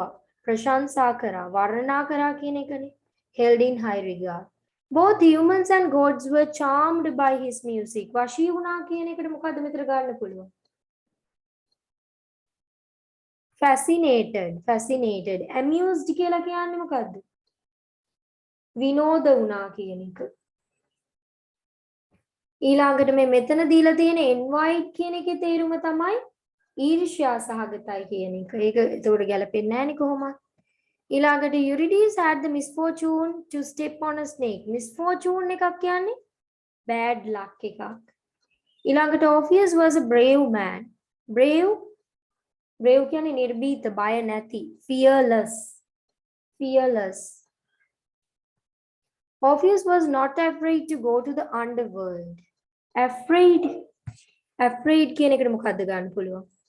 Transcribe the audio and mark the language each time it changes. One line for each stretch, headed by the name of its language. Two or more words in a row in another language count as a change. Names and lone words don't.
Sinhala: ප්‍රශංසා කරා. වර්ණනා කරා කියන එකනේ.
English: Held in high regard. Both humans and gods were charmed by his music.
Sinhala: වශී වුණා කියන එකට මොකද්ද මෙතන ගන්න පුළුවන්?
English: Fascinated.
Sinhala: Amused කියලා කියන්නේ මොකද්ද? විනෝද වුණා කියන එක. ඊළඟට මේ මෙතන දීලා තියෙන invite කියන එකේ තේරුම තමයි ඊර්ෂ්‍යා සහගතයි කියන එක. ඒක ඒකට ගැලපෙන්නේ නැහැ නේ කොහොමද? ඊළඟට
English: Eurydice had the misfortune to step on a snake.
Sinhala: Misfortune එකක් කියන්නේ
English: bad luck
Sinhala: එකක්. ඊළඟට
English: Orpheus was a brave man.
Sinhala: Brave කියන්නේ නිර්භීත, බය නැති,
English: fearless. Orpheus was not afraid to go to the underworld.
Sinhala: Afraid කියන එකට මොකද්ද ගන්න පුළුවන්?